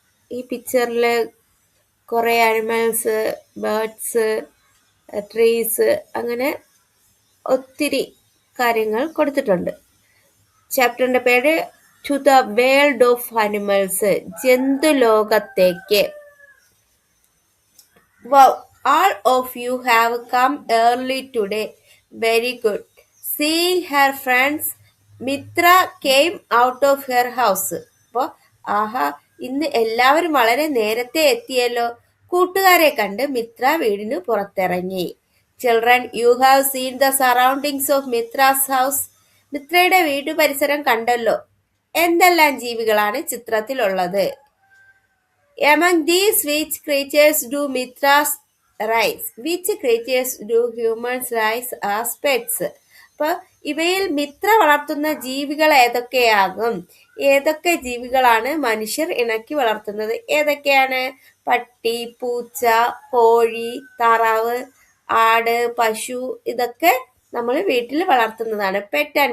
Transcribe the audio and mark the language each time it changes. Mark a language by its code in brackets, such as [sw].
[ml] ഈ പിക്ചറിൽ കുറേ ആനിമൽസ്, ബേർഡ്സ്, ട്രീസ്, അങ്ങനെ ഒത്തിരി കാര്യങ്ങൾ കൊടുത്തിട്ടുണ്ട്. ചാപ്റ്ററിൻ്റെ പേര് to the world of animals, ജന്തുലോകത്തേക്ക്. [en] Wow, all of you have come early today. Very good. Seeing her friends, Mitra came out of her house. [ml] അപ്പോൾ ആഹാ, ഇന്ന് എല്ലാവരും വളരെ നേരത്തെ എത്തിയല്ലോ. കൂട്ടുകാരെ കണ്ട് മിത്ര വീടിന് പുറത്തിറങ്ങി. [en] Children, you have seen the surroundings of Mitra's house. [ml] മിത്രയുടെ വീട്ടു പരിസരം കണ്ടല്ലോ. എന്തെല്ലാം ജീവികളാണ് ചിത്രത്തിലുള്ളത്? [en] Among these, which creatures do Mithras raise? Which creatures do humans raise as pets? [ml] അപ്പോൾ ഇവയിൽ മിത്ര വളർത്തുന്ന ജീവികൾ ഏതൊക്കെയാകും? ഏതൊക്കെ ജീവികളാണ് മനുഷ്യർ ഇണക്കി വളർത്തുന്നത്? ഏതൊക്കെയാണ്? പട്ടി, പൂച്ച, കോഴി, താറാവ്, ആട്, പശു, ഇതൊക്കെ നമ്മൾ വീട്ടിൽ വളർത്തുന്നതാണ് പെറ്റ്.